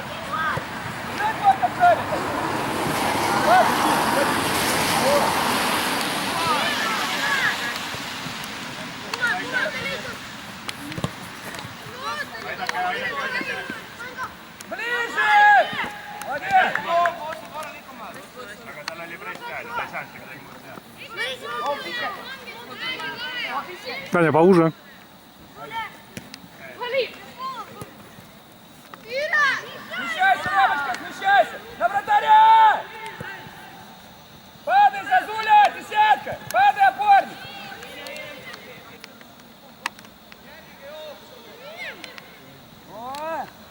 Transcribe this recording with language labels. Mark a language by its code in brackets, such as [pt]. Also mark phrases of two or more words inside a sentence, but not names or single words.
[ru] Как вот отправить? Ближе! Молодец! [et] Aga tal oli press käes, ta ei saanud midagi muud teha. [ru] Таня, поуже. Смещайся, Ромочка, смещайся! На вратаря! Падай, Зазуля, десятка! Падай, опорник! О!